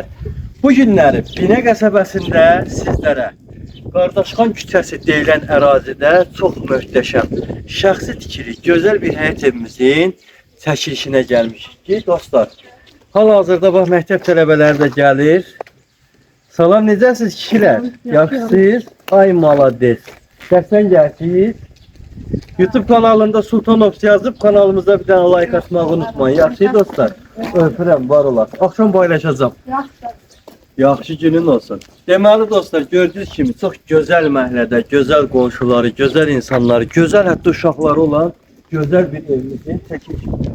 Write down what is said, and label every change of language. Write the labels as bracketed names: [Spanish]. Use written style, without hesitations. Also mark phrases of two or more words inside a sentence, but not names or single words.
[Azerbaijani] Bu günləri Binə qəsəbəsində sizlərə Qardaşxan küçəsi deyilən ərazidə çox möhtəşəm, şəxsi tikili, gözəl bir həyət evimizin çəkilişinə gəlmişik ki, dostlar. Hal-hazırda bax, məktəb tələbələri də gəlir. Salam, necəsiniz kişilər? Yaxşısınız? Ay malades. Şəxsən gəldiniz. [Turkish] YouTube kanalında Sultan Oks yazıp kanalımıza bir tane like atmayı unutmayın. [Azerbaijani] Yaxşı dostlar. Öpürəm, var olar. [Turkish] Akşam paylaşacağım. [Azerbaijani] Yaxşı günün olsun. Deməli dostlar, gördüyünüz kimi çox gözəl məhəllədə, gözəl qonşuları, gözəl insanları, gözəl hətta uşaqları olan gözəl bir evimizin çəkilişi.